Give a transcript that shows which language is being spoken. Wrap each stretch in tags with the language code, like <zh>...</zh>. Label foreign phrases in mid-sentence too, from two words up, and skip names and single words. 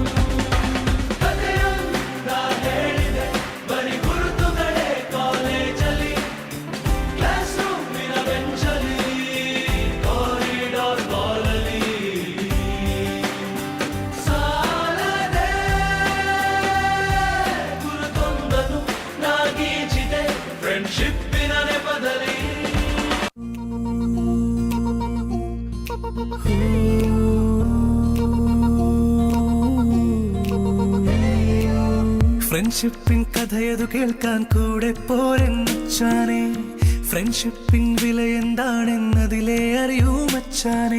<kn>ಕಥೆಯೊಂದ ಹೇಳಿದೆ ಬರಿ ಗುರುತುಗಳೇ ಕಾಲೇಜಲ್ಲಿ, ಕ್ಲಾಸ್ ರೂಮಿನ ಬೆಂಚಲ್ಲಿ, ಫ್ರೆಂಡ್ಶಿಪ್ಪಿನ ನೆಪದಲ್ಲಿ.</kn> <ml>ഫ്രണ്ട്ഷിപ്പിൻ കഥയതു കേൾക്കാൻ കൂടെ പോരെന്നച്ചാനെ, ഫ്രണ്ട്ഷിപ്പിൻ വില എന്താണെന്നതിലെ അറിയൂ മച്ചാനെ.</ml>